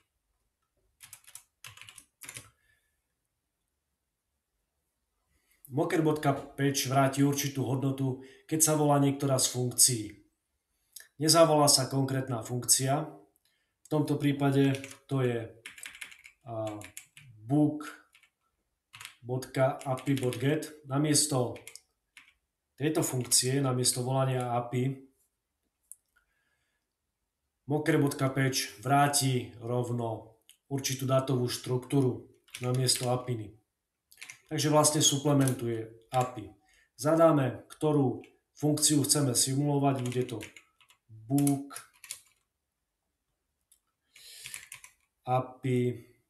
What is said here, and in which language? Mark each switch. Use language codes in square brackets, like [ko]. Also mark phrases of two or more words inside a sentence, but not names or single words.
[sk] Mocker.patch vráti určitú hodnotu, keď sa volá niektorá z funkcií. Nezavolá sa konkrétna funkcia. V tomto prípade to je book.api.get. Namiesto tejto funkcie, namiesto volania API, mocker.patch vráti rovno určitú dátovú štruktúru namiesto API. Takže vlastne suplementuje API. Zadáme, ktorú funkciu chceme simulovať, bude to book API.